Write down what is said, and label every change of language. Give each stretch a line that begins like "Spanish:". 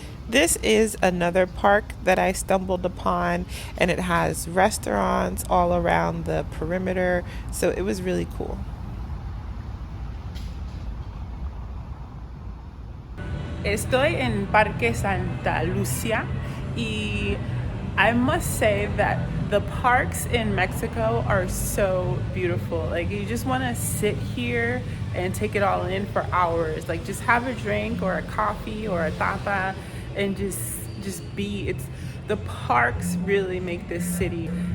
English: This is another park that I stumbled upon, and it has restaurants all around the perimeter, so it was really cool.
Spanish: Estoy en Parque Santa Lucia, y
English: I must say that The parks in Mexico are so beautiful. Like you just want to sit here and take it all in for hours. Like just have a drink or a coffee or a tapa and just be. It's the parks really make this city.